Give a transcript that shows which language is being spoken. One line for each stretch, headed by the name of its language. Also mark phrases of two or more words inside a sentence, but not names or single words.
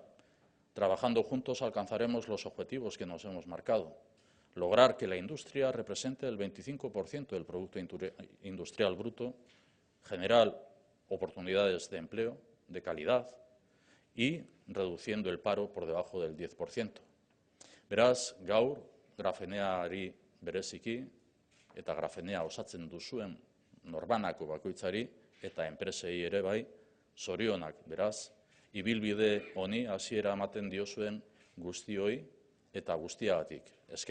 Spanish: Trabajando juntos alcanzaremos los objetivos que nos hemos marcado. Lograr que la industria represente el 25% del Producto Industrial Bruto, generar oportunidades de empleo de calidad y reduciendo el paro por debajo del 10%.
Basque: Beraz, gaur, Grafeneari bereziki eta Grafenea osatzen duzuen norbanako bakoitzari eta enpresei ere bai, zorionak beraz, ibilbide honi hasiera ematen diozuen guztioi eta guztiagatik.